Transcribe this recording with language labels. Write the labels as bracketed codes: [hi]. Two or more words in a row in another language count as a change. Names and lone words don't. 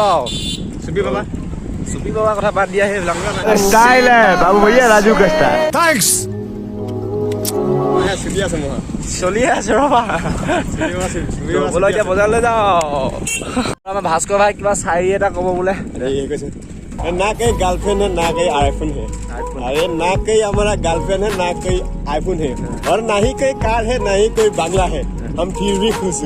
[as] আৰু চুপি বাবা কথা বাদ দিয়া, সেইবিলাক চলি আছে ৰবা। এতিয়া বজাৰলৈ যাওঁ। আমাৰ ভাস্কৰ ভাই কিবা চাৰি এটা ক'ব বোলে। [hi] ना कहीं गर्लफ्रेंड है, ना कहीं आईफोन है। अरे ना कहीं हमारा गर्लफ्रेंड है, ना कहीं आईफोन है, और ना ही कोई कार है, ना ही कोई बंगला है, हम फिर भी खुश हैं।